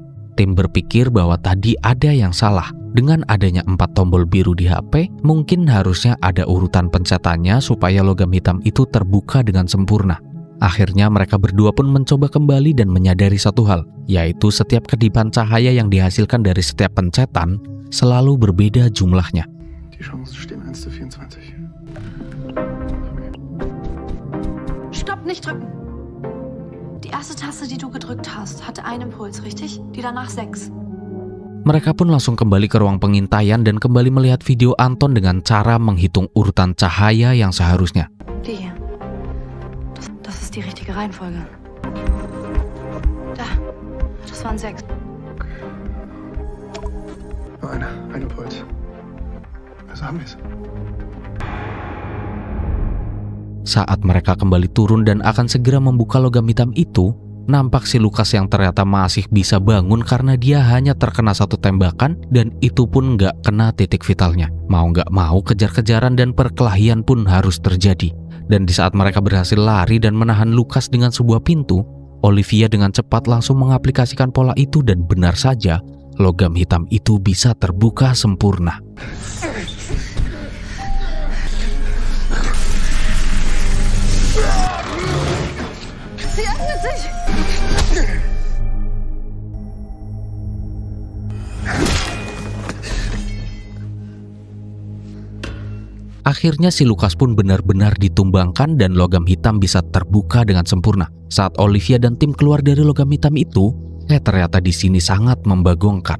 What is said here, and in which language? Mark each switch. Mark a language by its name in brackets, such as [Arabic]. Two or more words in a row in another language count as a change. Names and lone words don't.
[Indonesian] Tim berpikir bahwa tadi ada yang salah. Dengan adanya 4 tombol biru di HP, mungkin harusnya ada urutan pencetannya supaya logam hitam itu terbuka dengan sempurna. Akhirnya mereka berdua pun mencoba kembali dan menyadari satu hal, yaitu setiap kedipan cahaya yang dihasilkan dari setiap pencetan selalu berbeda jumlahnya. [German] Die Chancen stehen 1:24. Stopp, nicht drücken. Die erste Taste, die du gedrückt hast, hatte einen Impuls, richtig? Die danach 6. [Indonesian] Mereka pun langsung kembali ke ruang pengintaian dan kembali melihat video Anton dengan cara menghitung urutan cahaya yang seharusnya. [German] Die hier. Das ist die richtige Reihenfolge. Da, das waren 6. Nur eine Impuls. Also haben wir es. [Indonesian] Saat mereka kembali turun dan akan segera membuka logam hitam itu, nampak si Lukas yang ternyata masih bisa bangun karena dia hanya terkena 1 tembakan dan itu pun nggak kena titik vitalnya. Mau nggak mau kejar-kejaran dan perkelahian pun harus terjadi. Dan di saat mereka berhasil lari dan menahan Lukas dengan sebuah pintu, Olivia dengan cepat langsung mengaplikasikan pola itu dan benar saja, logam hitam itu bisa terbuka sempurna. [German] Sie öffnet sich! [Indonesian] Akhirnya si Lukas pun benar-benar ditumbangkan dan logam hitam bisa terbuka dengan sempurna. Saat Olivia dan Tim keluar dari logam hitam itu, ternyata di sini sangat membagongkan.